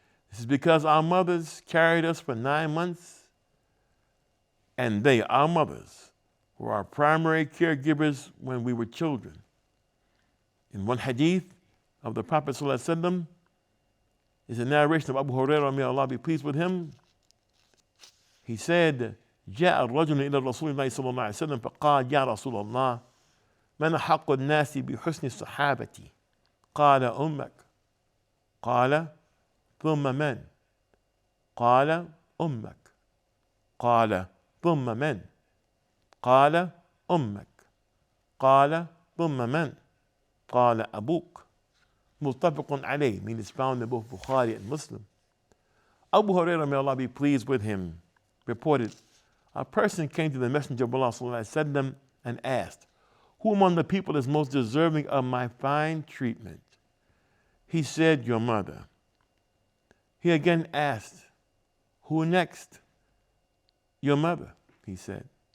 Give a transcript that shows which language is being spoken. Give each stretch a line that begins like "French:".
English: This is because our mothers carried us for 9 months, and they, our mothers, were our primary caregivers when we were children. In one hadith of the Prophet ﷺ is a narration of Abu Hurairah, may Allah be pleased with him. He said,
Arabic: جاء الرجل إلى رسول الله صلى الله عليه وسلم فقال يا رسول الله من أحق الناس بحسن الصحابة قال أمك قال ثم من قال أمك قال ثم من قال أمك قال ثم من قال أبوك متفق عليه,
English: meaning it's found in both Bukhari and Muslim. Abu Hurairah, may Allah be pleased with him, reported, a person came to the Messenger of Allah ﷺ and asked, who among the people is most deserving of my fine treatment? He said, your mother. He again asked, who next? Your mother, he said.